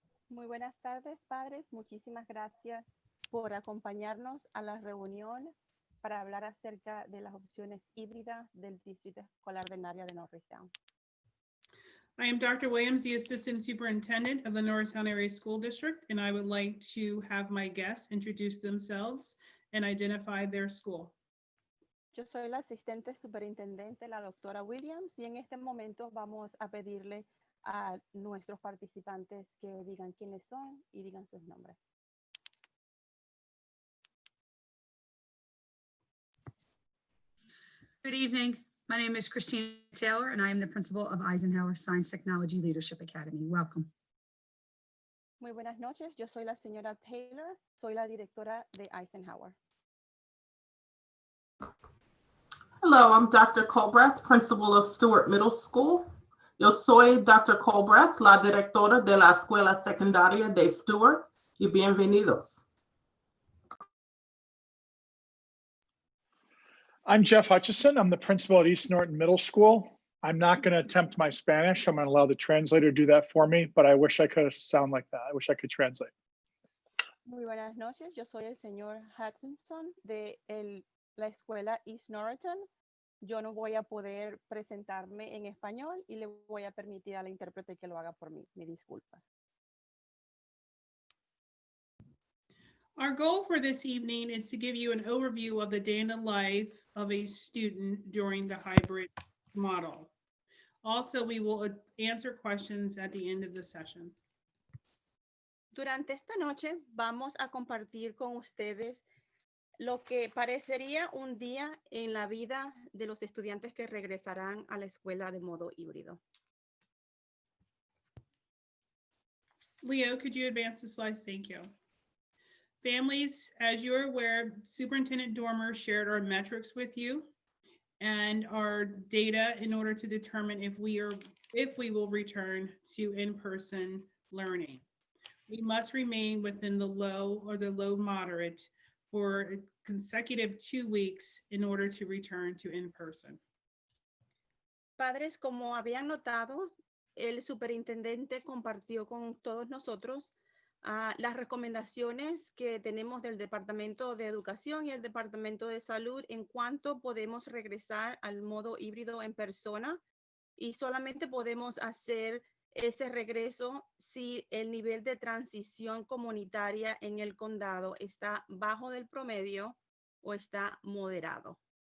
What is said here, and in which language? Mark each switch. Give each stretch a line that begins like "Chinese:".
Spanish: Muy buenas tardes, padres. Muchísimas gracias por acompañarnos a la reunión para hablar acerca de las opciones híbridas del Distrito Escolar del Área de Norristown.
English: I am Dr. Williams, the Assistant Superintendent of the Norristown Area School District, and I would like to have my guests introduce themselves and identify their school.
Spanish: Yo soy la asistente superintendente, la doctora Williams, y en este momento vamos a pedirle a nuestros participantes que digan quiénes son y digan sus nombres.
English: Good evening. My name is Christina Taylor, and I am the principal of Eisenhower Science Technology Leadership Academy. Welcome.
Spanish: Muy buenas noches. Yo soy la señora Taylor. Soy la directora de Eisenhower.
English: Hello, I'm Dr. Colbreth, principal of Stewart Middle School.
Spanish: Yo soy Dr. Colbreth, la directora de la Escuela Secundaria de Stewart, y bienvenidos.
English: I'm Jeff Hutchison. I'm the principal at East Norton Middle School. I'm not going to attempt my Spanish. I'm going to allow the translator to do that for me, but I wish I could sound like that. I wish I could translate.
Spanish: Muy buenas noches. Yo soy el señor Hutchinson de la escuela East Norriton. Yo no voy a poder presentarme en español y le voy a permitir a la intérprete que lo haga por mí. Me disculpas.
English: Our goal for this evening is to give you an overview of the day in the life of a student during the hybrid model. Also, we will answer questions at the end of the session.
Spanish: Durante esta noche vamos a compartir con ustedes lo que parecería un día en la vida de los estudiantes que regresarán a la escuela de modo híbrido.
English: Leo, could you advance the slides? Thank you. Families, as you're aware, Superintendent Dormer shared our metrics with you and our data in order to determine if we will return to in-person learning. We must remain within the low or the low moderate for a consecutive 2 weeks in order to return to in-person.
Spanish: Padres, como habían notado, el superintendente compartió con todos nosotros las recomendaciones que tenemos del Departamento de Educación y el Departamento de Salud en cuanto podemos regresar al modo híbrido en persona, y solamente podemos hacer ese regreso si el nivel de transición comunitaria en el condado está bajo del promedio o está moderado.